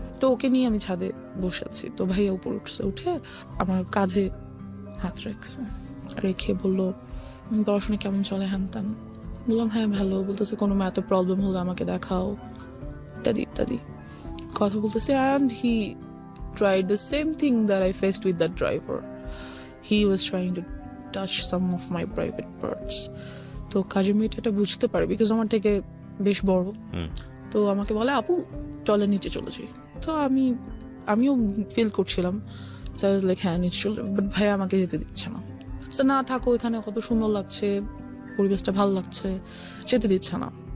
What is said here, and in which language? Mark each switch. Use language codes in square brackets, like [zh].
[bn] তো ওকে নিয়ে আমি ছাদে বসে আছি। তো ভাইয়া উপর উঠে আমার কাঁধে হাত রেখে বললো, পড়াশোনা কেমন চলে, হ্যান ত্যান। বললাম হ্যাঁ ভালো। বলতেছে কোনো ম্যাথে প্রবলেম হলে আমাকে দেখাও, ইত্যাদি ইত্যাদি কথা বলতেছে। And he [en] tried the same thing that I faced with that driver. He was trying to touch some of my private parts. [bn] তো কাজের মেয়েটা এটা বুঝতে পারে, বিকজ আমার থেকে বেশ বড়। তো আমাকে বলে, আপু চলে নিচে চলে যাই। তো আমি আমিও ফিল করছিলাম, হ্যাঁ নিশ্চয়, বাট ভাইয়া আমাকে যেতে দিচ্ছে না। না থাকো, এখানে কত সুন্দর লাগছে, পরিবেশটা ভালো লাগছে, যেতে দিচ্ছে না।